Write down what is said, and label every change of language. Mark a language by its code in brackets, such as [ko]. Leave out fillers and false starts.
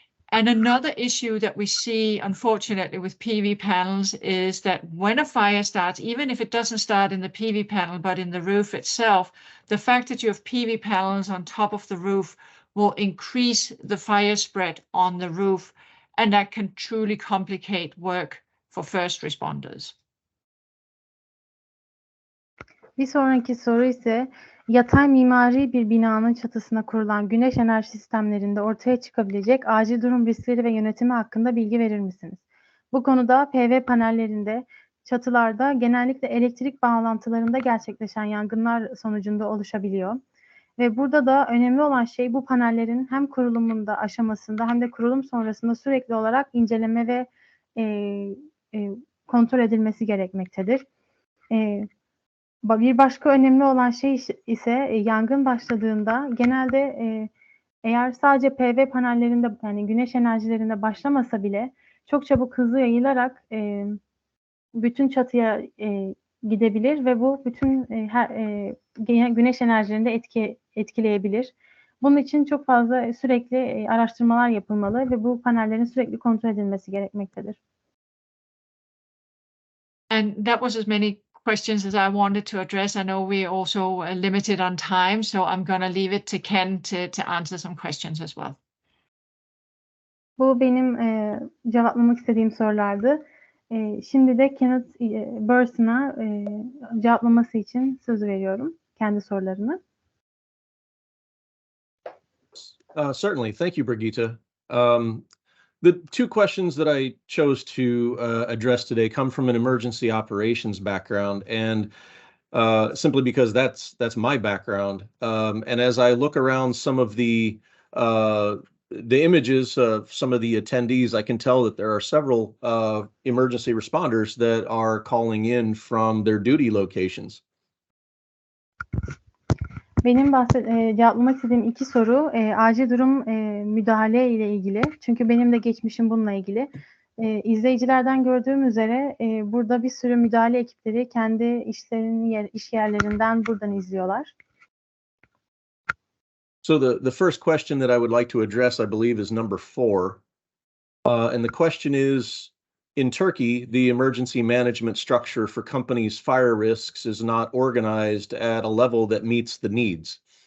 [en] And another issue that we see, unfortunately, with PV panels is that when a fire starts, even if it doesn't start in the PV panel, but in the roof itself, the fact that you have PV panels on top of the roof will increase the fire spread on the roof, and that can truly complicate work for first responders. [tr] Bir sonraki soru ise Yatay mimari bir binanın çatısına kurulan güneş enerji sistemlerinde ortaya çıkabilecek acil durum riskleri ve yönetimi hakkında bilgi verir misiniz? Bu konuda PV panellerinde, çatılarda genellikle elektrik bağlantılarında gerçekleşen yangınlar sonucunda oluşabiliyor. Ve burada da önemli olan şey bu panellerin hem kurulumunda aşamasında hem de kurulum sonrasında sürekli olarak inceleme ve kontrol edilmesi gerekmektedir. Bir başka önemli olan şey ise yangın başladığında genelde eğer sadece PV panellerinde yani güneş enerjilerinde başlamasa bile çok çabuk hızlı yayılarak bütün çatıya gidebilir ve bu bütün güneş enerjilerini de etkileyebilir. Bunun için çok fazla sürekli araştırmalar yapılmalı ve bu panellerin sürekli kontrol edilmesi gerekmektedir. [en] And that was as many questions as I wanted to address. I know we're also limited on time, so I'm going to leave it to Ken to answer some questions as well. [tr] Bu benim cevaplamak istediğim sorulardı. Şimdi de Kenneth Burson'a cevaplaması için söz veriyorum kendi sorularını. [en] Certainly. Thank you, Brigitte. The two questions that I chose to address today come from an emergency operations background, and simply because that's my background. And as I look around some of the images of some of the attendees, I can tell that there are several emergency responders that are calling in from their duty locations. [tr] Benim cevaplamak istediğim iki soru acil durum müdahale ile ilgili. Çünkü benim de geçmişim bununla ilgili. İzleyicilerden gördüğüm üzere burada bir sürü müdahale ekipleri kendi iş yerlerinden buradan izliyorlar. [en] So the first question that I would like to address, I believe, is number 4. And the question is, in Turkey, the emergency management structure for companies' fire risks is not organized at a level that meets the needs.